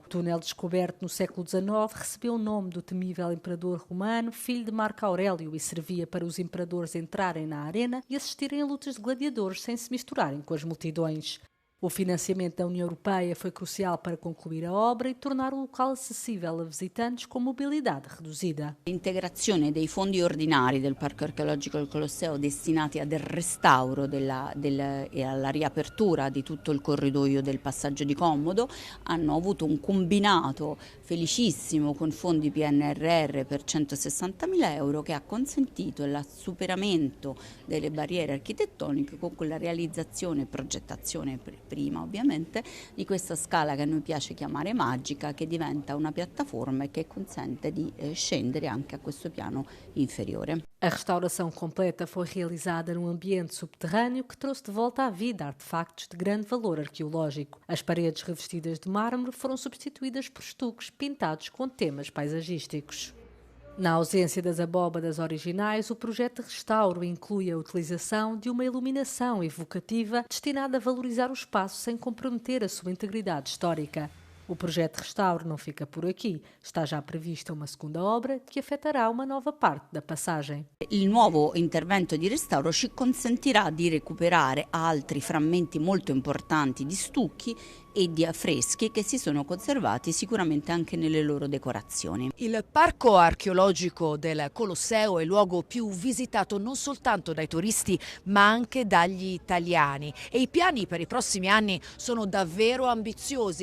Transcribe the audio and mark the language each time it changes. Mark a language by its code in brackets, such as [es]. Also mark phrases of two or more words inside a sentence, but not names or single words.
[pt] O túnel descoberto no século XIX recebeu o nome do temível imperador romano, filho de Marco Aurélio, e servia para os imperadores entrarem na Arena e assistirem a lutas de gladiadores sem se misturarem com as multidões. O financiamento da União Europeia foi crucial para concluir a obra e tornar o local acessível a visitantes com mobilidade reduzida. [it] L'integrazione dei fondi ordinari del Parco Archeologico del Colosseo destinati al restauro e alla riapertura di tutto il corridoio del passaggio di Commodo hanno avuto un combinato felicissimo con fondi PNRR per 160.000 euro che ha consentito il superamento delle barriere architettoniche con quella realizzazione e progettazione prima ovviamente di questa scala che a noi piace chiamare magica, che diventa una piattaforma e che consente di scendere anche a questo piano inferiore. [pt] A restauração completa foi realizada num ambiente subterrâneo que trouxe de volta à vida artefactos de grande valor arqueológico. As paredes revestidas de mármore foram substituídas por estuques pintados com temas paisagísticos. Na ausência das abóbadas originais, o projeto de restauro inclui a utilização de uma iluminação evocativa destinada a valorizar o espaço sem comprometer a sua integridade histórica. O projeto de restauro não fica por aqui. Está já prevista uma segunda obra que afetará uma nova parte da passagem. [it] Il nuovo intervento di restauro ci consentirà di recuperare altri frammenti molto importanti di stucchi e di affreschi che si sono conservati sicuramente anche nelle loro decorazioni. Il Parco Archeologico del Colosseo è il luogo più visitato non soltanto dai turisti ma anche dagli italiani e i piani per i prossimi anni sono davvero ambiziosi.